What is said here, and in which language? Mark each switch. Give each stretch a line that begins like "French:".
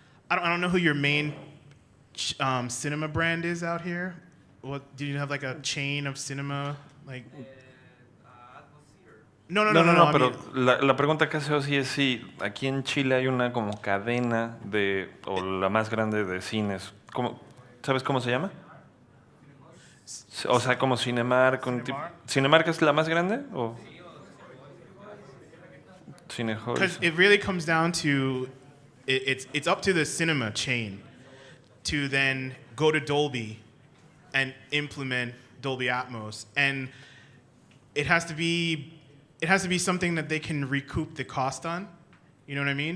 English: I don't know who your main cinema brand is out here. What do you have, like a chain of cinema, like?
Spanish: No, pero la pregunta que hace Ozzy es si aquí en Chile hay una como cadena o la más grande de cines. ¿Sabes cómo se llama? O sea, como Cinemark. ¿Cinemark es la más grande? ¿O?
English: Because it really comes down to, it's up to the cinema chain to then go to Dolby and implement Dolby Atmos. And it has to be something that they can recoup the cost on. You know what I mean?